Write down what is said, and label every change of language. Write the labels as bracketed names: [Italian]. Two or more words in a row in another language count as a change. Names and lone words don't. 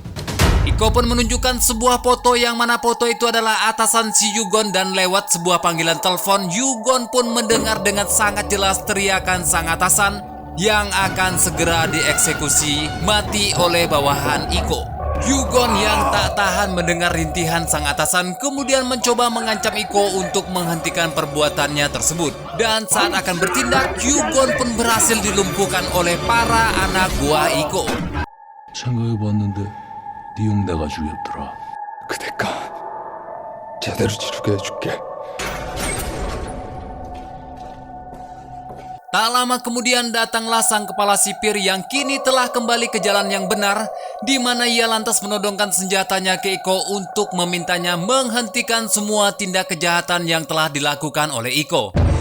[Indonesian] Iko pun menunjukkan sebuah foto yang mana foto itu adalah atasan si Yugon, dan lewat sebuah panggilan telepon, Yugon pun mendengar dengan sangat jelas teriakan sang atasan yang akan segera dieksekusi mati oleh bawahan Iko. Yugon yang tak tahan mendengar rintihan sang atasan kemudian mencoba mengancam Iko untuk menghentikan perbuatannya tersebut. Dan saat akan bertindak, Yugon pun berhasil dilumpuhkan oleh para anak buah Iko. [Korean] 생각해봤는데 네 형 내가 죽였더라. 그 대가 제대로 치르게 해줄게. [Indonesian] Tak lama kemudian datanglah sang kepala sipir yang kini telah kembali ke jalan yang benar, di mana ia lantas menodongkan senjatanya ke Iko untuk memintanya menghentikan semua tindak kejahatan yang telah dilakukan oleh Iko.